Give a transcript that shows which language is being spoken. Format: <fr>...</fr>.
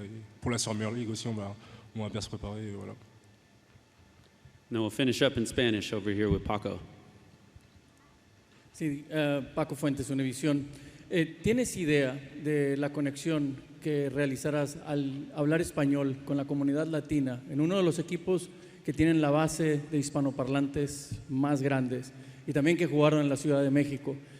<fr>Et pour la Summer League aussi, on va bien se préparer. Et voilà.</fr> <en>Now we'll finish up in Spanish over here with Paco.</en> <es>Sí, Paco Fuentes, Univisión. ¿Tienes idea de la conexión que realizarás al hablar español con la comunidad latina en uno de los equipos que tienen la base de hispanoparlantes más grandes y también que jugaron en la Ciudad de México?</es>